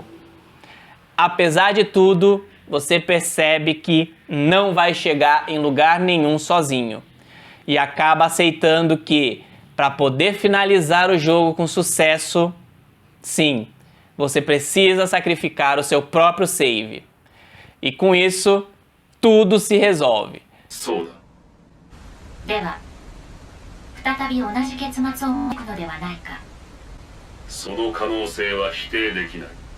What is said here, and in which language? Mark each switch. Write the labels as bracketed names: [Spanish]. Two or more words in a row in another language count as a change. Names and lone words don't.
[Portuguese] Apesar de tudo, você percebe que não vai chegar em lugar nenhum sozinho. E acaba aceitando que, para poder finalizar o jogo com sucesso, sim, você precisa sacrificar o seu próprio save. E com isso, tudo se resolve. [Japanese] そうだ。では、再び同じ結末を招くのではないか。その可能性は否定できない。